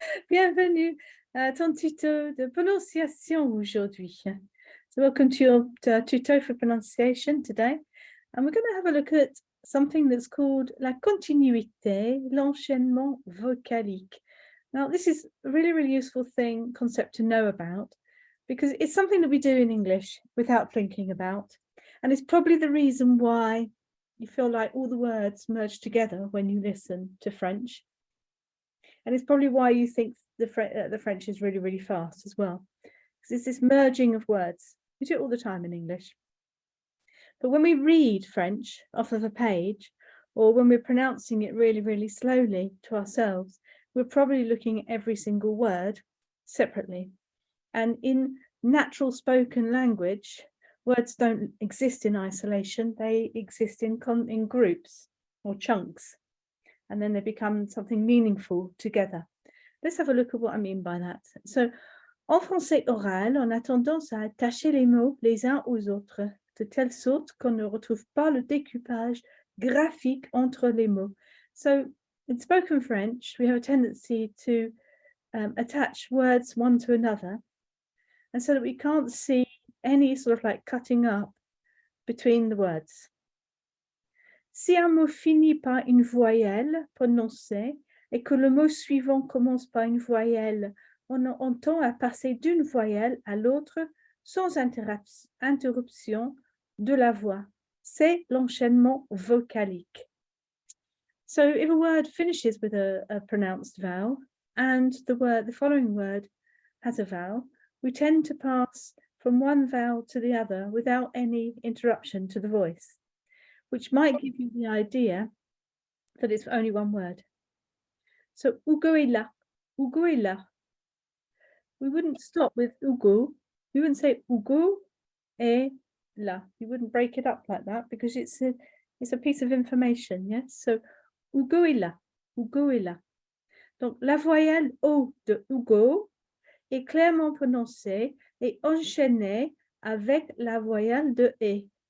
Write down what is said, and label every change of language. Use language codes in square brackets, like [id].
[fr] Bienvenue à ton tuto de prononciation aujourd'hui. [en] So welcome to your tuto for pronunciation today. And we're going to have a look at something that's called [fr] la continuité, l'enchaînement vocalique. [en] Now, this is a really, really useful concept to know about, because it's something that we do in English without thinking about. And it's probably the reason why you feel like all the words merge together when you listen to French. And it's probably why you think the French is really, really fast as well. Because it's this merging of words. We do it all the time in English. But when we read French off of a page, or when we're pronouncing it really, really slowly to ourselves, we're probably looking at every single word separately. And in natural spoken language, words don't exist in isolation, they exist in groups or chunks, and then they become something meaningful together. Let's have a look at what I mean by that. [fr] So, en français oral, on a tendance à attacher les mots les uns aux autres, de telle sorte qu'on ne retrouve pas le découpage graphique entre les mots. [en] So, in spoken French, we have a tendency to attach words one to another, and so that we can't see any sort of like cutting up between the words. [fr] Si un mot finit par une voyelle prononcée et que le mot suivant commence par une voyelle, on tend à passer d'une voyelle à l'autre sans interruption de la voix. C'est l'enchaînement vocalique. [en] So if a word finishes with a pronounced vowel and the following word has a vowel, we tend to pass from one vowel to the other without any interruption to the voice, which might give you the idea that it's only one word. So, [fr] Ugo est là, Ugo est là. [en] We wouldn't stop with Ugo. We wouldn't say [fr] Ugo est là. [en] You wouldn't break it up like that because it's a piece of information, yes? [fr] So, Ugo est là, Ugo est là. Donc, la voyelle O de Ugo est clairement prononcée et enchaînée avec la voyelle de E.